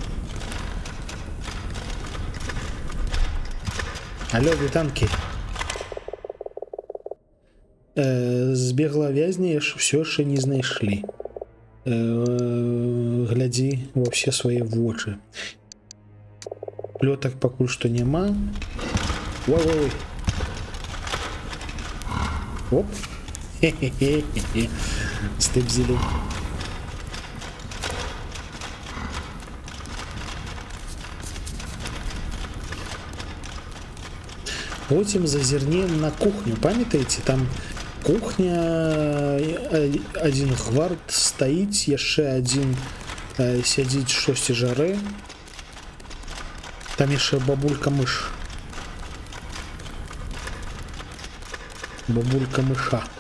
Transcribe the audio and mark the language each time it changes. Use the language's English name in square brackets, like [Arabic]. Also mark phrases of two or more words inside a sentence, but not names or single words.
[Belarusian] Алло, вітанкі. Збегла вязня, все яшчэ не знайшлі. Глядзі ва ўсе свае вочы. Плётак пакуль што няма. Ой-ой-ой. Оп. Хе-хе-хе. Стыбзілі. [Ukrainian] Потім зазірнем на кухню. [Belarusian] Памятаеце, там кухня, адзін гвард стаіць, яшчэ адзін сядзіць штосьці жарэ. Там яшчэ бабулька-мыш. Бабулька-мыша.